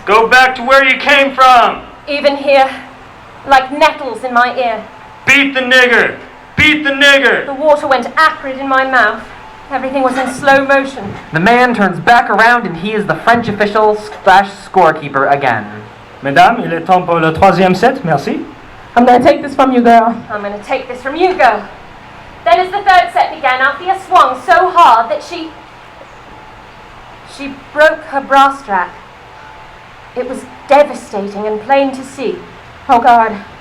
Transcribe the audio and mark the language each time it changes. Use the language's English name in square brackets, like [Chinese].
[English] Go back to where you came from! Even here, like nettles in my ear. Beat the nigger! Beat the nigger! The water went acrid in my mouth. Everything was in slow motion. The man turns back around and he is the French official slash scorekeeper again. [French] Mesdames, il est temps pour le troisième set, merci. [English] I'm gonna take this from you, girl. I'm going to take this from you, girl. Then as the third set began, Althea swung so hard that she broke her bra strap. It was devastating and plain to see. Oh, God.